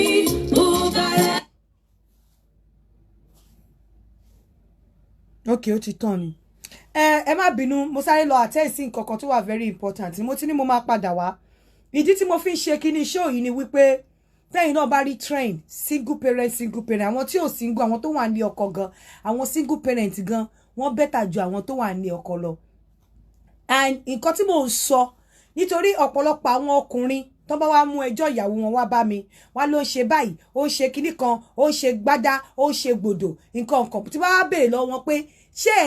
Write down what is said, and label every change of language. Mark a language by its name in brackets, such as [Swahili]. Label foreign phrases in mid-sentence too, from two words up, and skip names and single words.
[Yoruba] Okay, ó ti tán ni. Ẹ má bínú, mo sáré lọ attend sí nǹkan kan tó wà [English] very important. [Yoruba] Mo ti ní mo máa padà wá. Ìdí tí mo fi ń ṣe kíní show yìí ni wípé tẹ́yin náà bá rí [English] train single parent. [Yoruba] Àwọn tí ò single, àwọn tó wà ní ọkọ gan, àwọn [English] single parent [Yoruba] gan, wọ́n better ju àwọn tó wà ní ọkọ lọ. And nǹkan tí mo ń sọ nítorí ọ̀pọ̀lọpọ̀ àwọn ọkùnrin tó bá wá mú ẹjọ́ ìyàwó wọn wá bá mi, wá ló ń ṣe báyìí, ó ń ṣe kíní kan, ó ń ṣe gbádá, ó ń ṣe gbòdò, nǹkan kan tí bá wá béèrè lọ́wọ́ wọn pé